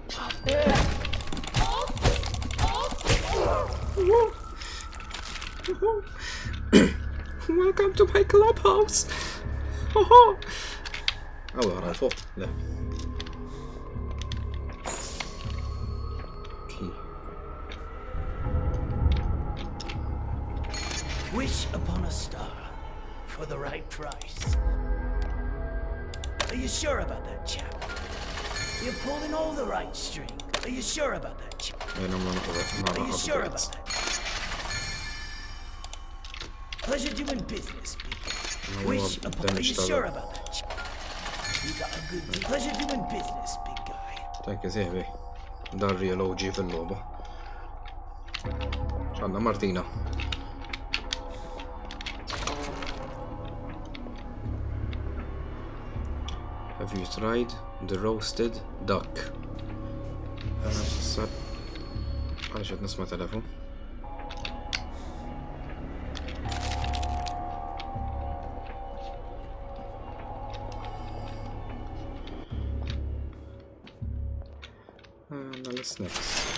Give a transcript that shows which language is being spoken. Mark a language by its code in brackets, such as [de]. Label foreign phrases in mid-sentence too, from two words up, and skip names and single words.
[en] Welcome to my clubhouse. [mt] Oh, allora, fuq, le. [en] Wish upon a star for the right price. Are you sure about that, chap? You're pulling all the right strings. Are you sure about that, chap? Are you sure about that? Pleasure doing business, people. Wish upon. Are you sure about that, chap? You got a good deal. Pleasure doing business, big guy. Thank you, [mt] Zebi. Dan [en] real OG [mt] fil-logħba. X'għandna Martina. [en] Have you tried the roasted duck? [mt] Għalix qed nisma' telefon. [en] Now let's next.